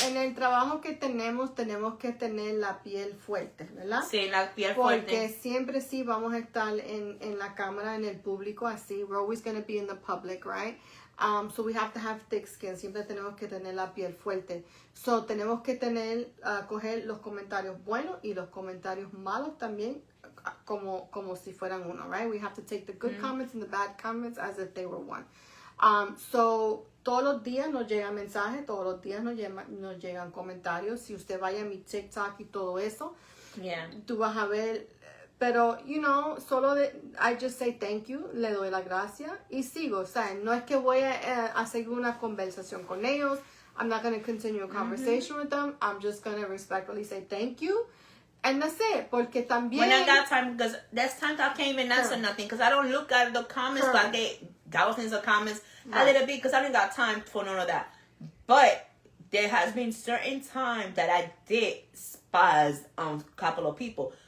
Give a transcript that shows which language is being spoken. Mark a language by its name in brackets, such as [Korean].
[Spanish] En el trabajo que tenemos que tener la piel fuerte, ¿verdad? Sí, la piel Porque fuerte. siempre sí vamos a estar en la cámara, en el público, así. [English] We're always going to be in the public, right? So we have to have thick skin. [Spanish] Siempre tenemos que tener la piel fuerte. So tenemos que coger los comentarios buenos y los comentarios malos también, como si fueran uno, right? [English] We have to take the good comments and the bad comments as if they were one. [Spanish] So todos los días nos llegan mensajes, todos los días nos llegan comentarios. Si usted vaya a mi TikTok y todo eso, tú vas a ver. Pero, [English] I just say thank you, [Spanish] le doy la gracia y sigo. O sea, no es que voy a seguir una conversación con ellos. [English] I'm not going to continue a conversation with them. I'm just going to respectfully say thank you. And that's it. [Spanish] Porque también... [English] When I got time, because there's times I can't even answer nothing, because I don't look at the comments, but I get thousands of comments a little bit, because I don't got time for none of that. But there has been certain times that I did spaz on a couple of people.